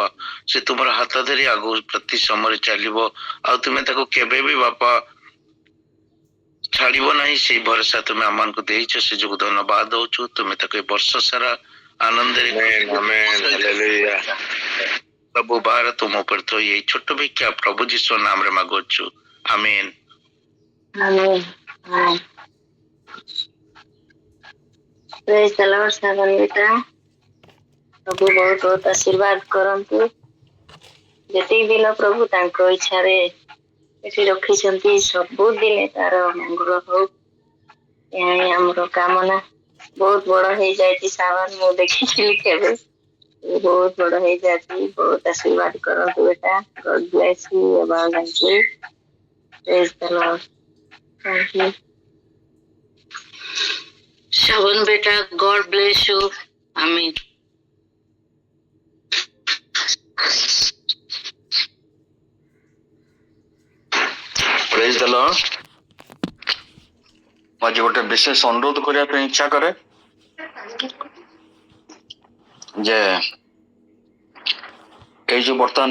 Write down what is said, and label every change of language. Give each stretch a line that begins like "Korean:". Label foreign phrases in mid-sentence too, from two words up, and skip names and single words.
Odia: ସେ ତୁମର ହାତ ଧରି ଆଗକୁ ପ୍ରତି ସମୟରେ ଚାଲିବ, ଆଉ ତୁମେ ତାକୁ କେବେ ବି ବାପା ଛାଡିବ ନାହିଁ, ସେଇ ଭରସା ତୁମେ ଆମମାନଙ୍କୁ ଦେଇଛ, ସେ ଯୋଗୁଁ ଧନ୍ୟବାଦ ଦଉଛୁ। ତୁମେ ତାକୁ ଏ ବର୍ଷ ସାରା ଆନନ୍ଦରେ ପ୍ରଭୁ ବାର ତୁମ ଉପରେ ଥୋଇ ଏଇ ଛୋଟ ଭିକ୍ଷା ପ୍ରଭୁ ଯୀଶୁ ନାମରେ ମାଗୁଛୁ, ଆମେନ୍।
English: Amen. Amen. Praise the Lord,
Odia: ସାବନ ବେଟା। ପ୍ରଭୁ ବହୁତ ବହୁତ ଆଶୀର୍ବାଦ କରନ୍ତୁ। ଯେତିକି ଦିନ ପ୍ରଭୁ ତାଙ୍କ ଇଚ୍ଛାରେ ଏଠି ରଖିଛନ୍ତି, ସବୁଦିନେ ତାର ମଙ୍ଗଳ ହଉ, ଏହା ହିଁ ଆମର କାମନା। ବହୁତ ବଡ ହେଇଯାଇଛି ସାବନ, ମୁଁ ଦେଖିଥିଲି କେବେ, ବହୁତ ବଡ ହେଇଯାଇଛି। ବହୁତ ଆଶୀର୍ବାଦ କରନ୍ତୁ ବେଟା।
English: God bless you abundantly. Praise the Lord. Thank you. Shaban beta, God bless you. Amen. Praise the Lord.
Odia: ମୁଁ ଆଜି ଗୋଟେ ବିଶେଷ ଅନୁରୋଧ କରିବା ପାଇଁ ଇଚ୍ଛା କରେ ଯେ ଏଇ ଯୋଉ ବର୍ତ୍ତମାନ